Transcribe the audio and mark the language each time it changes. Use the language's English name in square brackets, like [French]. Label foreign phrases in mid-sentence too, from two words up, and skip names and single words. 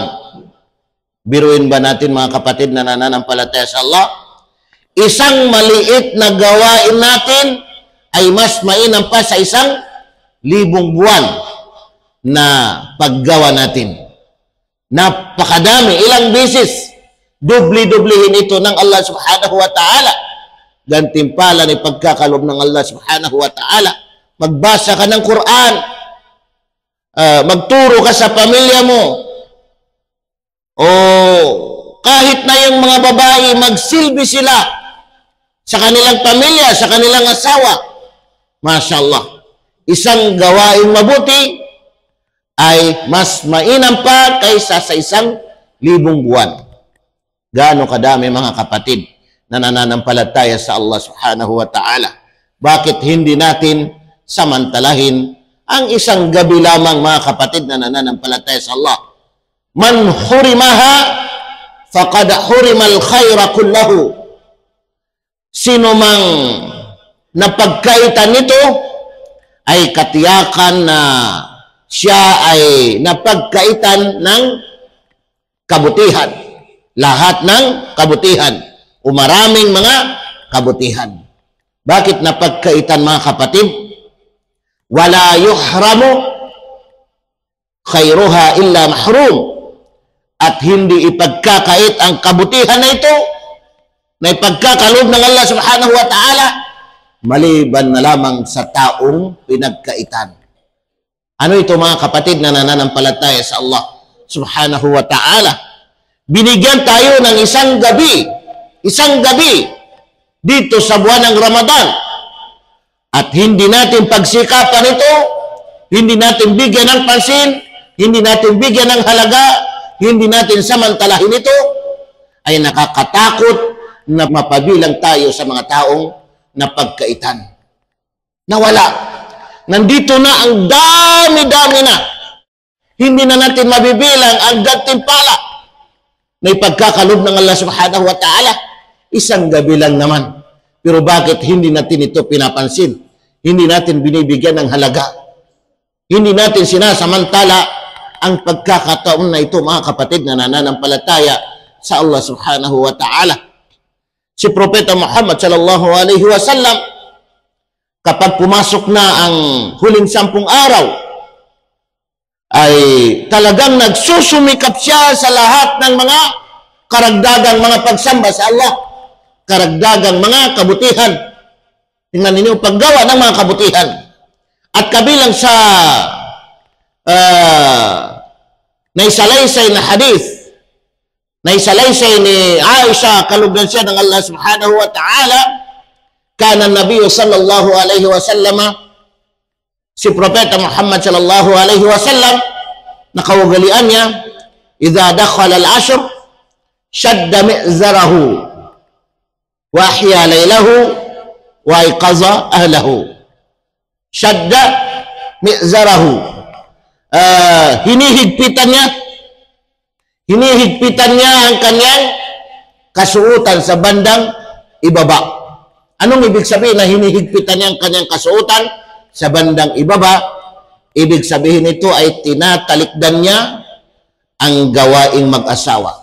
[Filipino] Biruin ba natin mga kapatid na nananampalataya sa Allah? Isang maliit na gawain natin ay mas mainam pa sa 1,000 buwan na paggawa natin. Napakadami, ilang beses dubli-dublihin ito ng Allah [Arabic] سبحانه وتعالى. [Filipino] Gantimpala ni pagkakalob ng Allah [Arabic] سبحانه وتعالى. [Filipino] Magbasa ka ng Quran. Magturo ka sa pamilya mo. O kahit na yung mga babae, magsilbi sila sa kanilang pamilya, sa kanilang asawa. [Arabic] ما شاء الله. [Filipino] Isang gawain mabuti ay mas mainam pa kaysa sa 1,000 buwan. Gaano kadami mga kapatid na nananampalataya sa Allah [Arabic] سبحانه وتعالى. [Filipino] Bakit hindi natin samantalahin ang isang gabi lamang mga kapatid na nananampalataya sa Allah? [Arabic] من حرمها فقد حرم الخير كله. [Filipino] Sino mang napagkaitan nito ay katiyakan na siya ay napagkaitan ng kabutihan. Lahat ng kabutihan o maraming mga kabutihan. Bakit napagkaitan mga kapatid? [Arabic] ولا يحرم خيرها إلا محروم. [Filipino] At hindi ipagkakait ang kabutihan na ito na ipagkakaloob ng Allah [Arabic] سبحانه وتعالى [Filipino] maliban na lamang sa taong pinagkaitan. Ano ito mga kapatid na nananampalataya sa Allah [Arabic] سبحانه وتعالى? [Filipino] Binigyan tayo ng isang gabi dito sa buwan ng Ramadan At hindi natin pagsikapan ito, hindi natin bigyan ng pansin, hindi natin bigyan ng halaga, hindi natin samantalahin ito, ay nakakatakot na mapabilang tayo sa mga taong napagkaitan. Nawala. Nandito na ang dami-dami na. Hindi na natin mabibilang ang gantimpala na ipagkakalob ng Allah [Arabic] سبحانه وتعالى. [Filipino] Isang gabi lang naman. Pero bakit hindi natin ito pinapansin? Hindi natin binibigyan ng halaga. Hindi natin sinasamantala ang pagkakataon na ito, mga kapatid na nananampalataya sa Allah [Arabic] سبحانه وتعالى. [Filipino] Si Propeta Muhammad [Arabic] صلى الله عليه وسلم, [Filipino] kapag pumasok na ang huling 10 araw, ay talagang nagsusumikap siya sa lahat ng mga karagdagang mga pagsamba sa Allah, karagdagang mga kabutihan. Tingnan ninyo, paggawa ng mga kabutihan. At kabilang sa naisalaysay na hadith, naisalaysay ni Aisha, kalugdan siya ng Allah [Arabic] سبحانه وتعالى, كان النبي صلى الله عليه وسلم, [Filipino] si Propeta Muhammad [Arabic] صلى الله عليه وسلم, [Filipino] nakawagalian niya, [Arabic] إذا دخل العشر شد مئزره وأحيا ليله وأيقظ أهله. شد مئزره. [Filipino] Hinihigpitan niya ang kanyang kasuotan sa bandang ibaba. Anong ibig sabihin na hinihigpitan niya ang kanyang kasuotan sa bandang ibaba? Ibig sabihin nito ay tinatalikdan niya ang gawaing mag-asawa.